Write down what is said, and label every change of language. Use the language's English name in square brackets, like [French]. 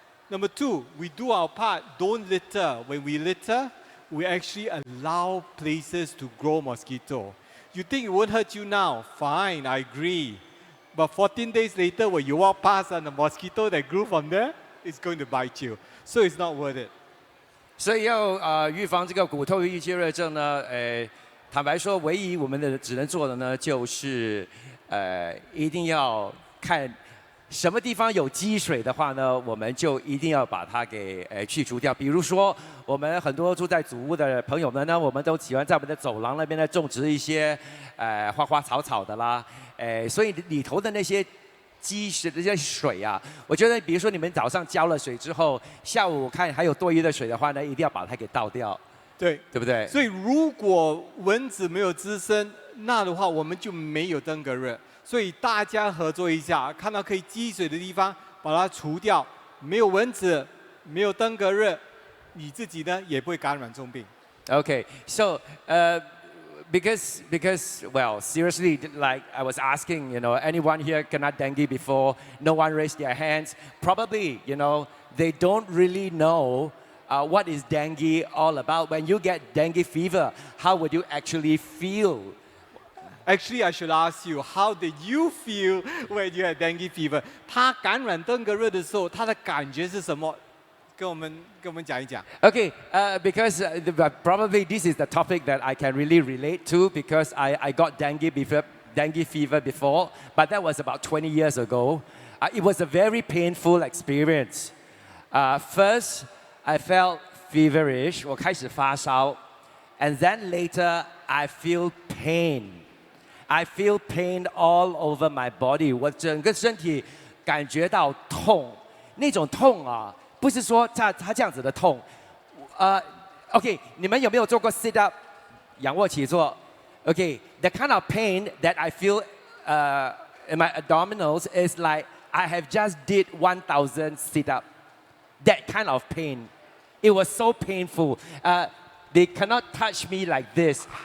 [English] Number two, we do our part, don't litter. When we litter, we actually allow places to grow mosquito. You think it won't hurt you now? Fine, I agree. But 14 days later, when you walk past and the mosquito that grew from there, it's going to bite you. So it's not worth it. [Chinese] 所以要预防这个骨头淤积热症呢，坦白说，唯一我们只能做的呢，就是一定要看什么地方有积水的话呢，我们就一定要把它给去除掉。比如说，我们很多住在祖屋的朋友们呢，我们都喜欢在我们的走廊那边呢种植一些花花草草的啦，所以里头的那些积水的这些水啊，我觉得比如说你们早上浇了水之后，下午看还有多余的水的话呢，一定要把它给倒掉，对，对不对？所以如果蚊子没有滋生，那的话我们就没有登革热。所以大家合作一下，看到可以积水的地方，把它除掉，没有蚊子，没有登革热，你自己呢也不会感染重病。 [English] Okay, so because well, seriously, like I was asking, anyone here cannot dengue before? No one raised their hands. Probably, they don't really know what is dengue all about. When you get dengue fever, how would you actually feel? Actually, I should ask you, how did you feel when you had dengue fever? [Chinese] 他感染登革热的时候，他的感觉是什么？跟我们讲一讲。 [English] Okay, because probably this is the topic that I can really relate to because I got dengue fever before, but that was about 20 years ago. It was a very painful experience. First, I felt feverish, [Chinese] 我开始发烧, [English] and then later I feel pain. I feel pain all over my body. [Chinese] 我整个身体感觉到痛，那种痛啊，不是说它这样子的痛。 [English] OK， [Chinese] 你们有没有做过 [English] sit up [Chinese] 仰卧起坐 [English] ？OK， the kind of pain that I feel in my abdominals is like I have just did 1,000 sit up. That kind of pain. It was so painful. They cannot touch me like this.